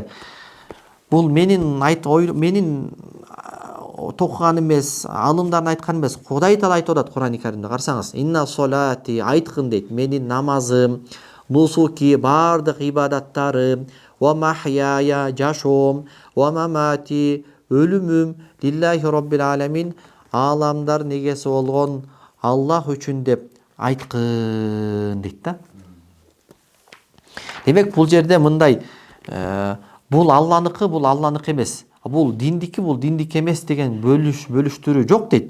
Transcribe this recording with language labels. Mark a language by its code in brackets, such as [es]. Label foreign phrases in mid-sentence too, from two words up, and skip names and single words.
[ky] Бул менин токуган эмес, алымдардын айткан эмес. Кудай Таала айтып атат Кур'ани Каримде, карасаңыз. [ar] إن صلاتي, [ky] айткын дейт, менин намазым, нусуки, бардык ибадаттарым, [ar] ومحياي, [ky] жашоом, [ar] ومماتي, өлүмүм, لله رب العالمين, [ky] ааламдардын эгеси болгон Аллах үчүн деп айткын дейт да. Демек бул жерде мындай, бул Алланыкы эмес. Бул диндики эмес деген бөлүштүрүү жок дейт.